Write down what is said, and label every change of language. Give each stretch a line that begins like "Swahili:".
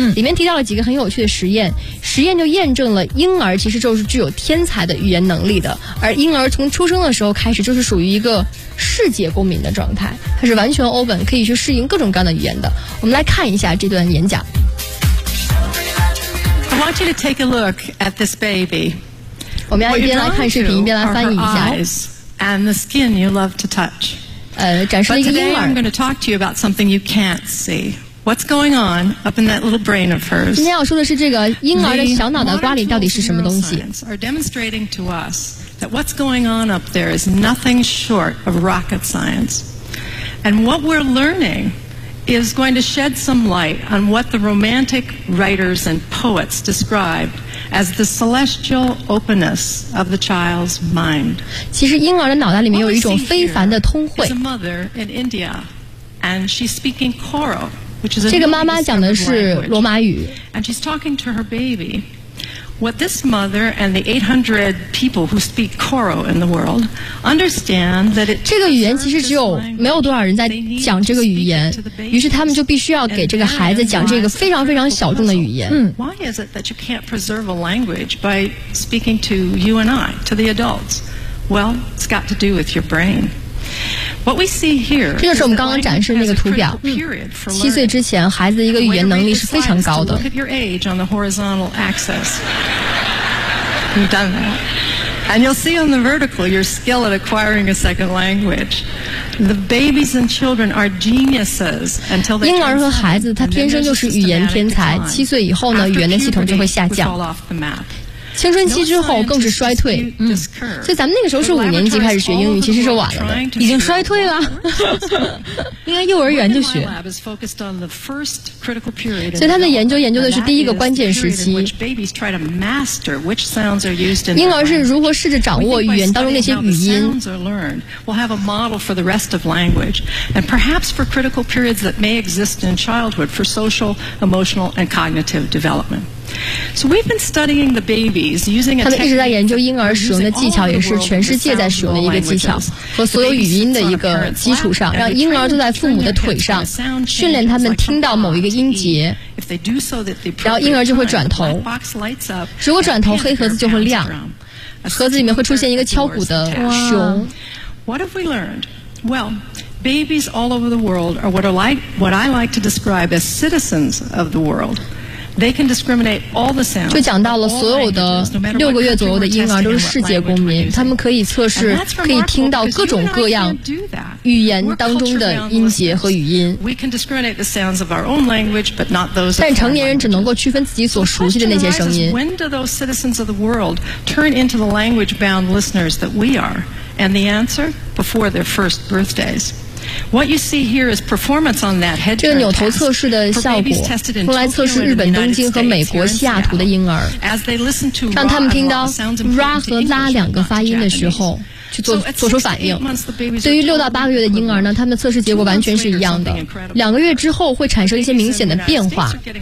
Chinese: 里面提到了几个很有趣的实验，实验就验证了婴儿其实就是具有天才的语言能力的，而婴儿从出生的时候开始就是属于一个世界公民的状态，它是完全 open 可以去适应各种各样的语言的。我们来看一下这段演讲。
English: want you to take a look at this baby.
Chinese: 我们要一边来看视频，一边来翻译一下。
English: And the skin you love to touch.
Chinese: 展示了一个婴儿。
English: But today I'm going to talk to you about something you can't see. What's going on up in that little brain of hers?
Chinese: 今天要说的是这个婴儿的小脑袋瓜里到底是什么东西。
English: Modern neuroscience are demonstrating to us that what's going on up there is nothing short of rocket science. And what we're learning. Is going to shed some light on what the romantic writers and poets described as the celestial openness of the child's mind.
Chinese: 其实婴儿的脑袋里面有一种非凡的通慧。
English: It's a mother in India, and she's speaking Koro, which is a
Chinese: 这个妈妈讲的是罗马语。
English: And she's talking to her baby. What this mother and the 800 people who speak Koro in the world understand that it.
Chinese: 这个语言其实只有没有多少人在讲这个语言，于是他们就必须要给这个孩子讲这个非常非常小众的语言。
English: Why is it that you can't preserve a language by speaking to you and I, to the adults? Well, it's got to do with your brain. What we see here.
Chinese: 这就是我们刚刚展示那个图表。七岁之前，孩子的一个语言能力是非常高的。
English: Look at your age on the horizontal axis. You've done that. And you'll see on the vertical your skill at acquiring a second language. The babies and children are geniuses until they.
Chinese: 婴儿和孩子他天生就是语言天才。七岁以后呢，语言的系统就会下降。青春期之后更是衰退，所以咱们那个时候是五年级开始学英语，其实是晚了的，已经衰退了，应该幼儿园就学。所以他的研究的是第一个关键时期，婴儿是如何试着掌握语言当中那些语音。
English: We'll have a model for the rest of language, and perhaps for critical periods that may exist in childhood for social, emotional, and cognitive development. So we've been studying the babies using a.
Chinese: 他们一直在研究婴儿使用的技巧，也是全世界在使用的一个技巧和所有语音的一个基础上，让婴儿坐在父母的腿上，训练他们听到某一个音节，然后婴儿就会转头。如果转头，黑盒子就会亮，盒子里面会出现一个敲鼓的熊。
English: What have we learned? Well. Babies all over the world are what I like to describe as citizens of the world. They can discriminate all the sounds.
Chinese: 就讲到了所有的六个月左右的婴儿都是世界公民，他们可以测试，可以听到各种各样语言当中的音节和语音。
English: We can discriminate the sounds of our own language, but not those.
Chinese: 但成年人只能够区分自己所熟悉的那些声音。
English: When do those citizens of the world turn into the language-bound listeners that we are? And the answer: before their first birthdays. What you see here is performance on that head.
Chinese: 这个扭头测试的效果，用来测试日本东京和美国西雅图的婴儿，让他们听到 ra 和 la 两个发音的时候，去做出反应。对于六到八个月的婴儿呢，他们测试结果完全是一样的。两个月之后会产生一些明显的变化。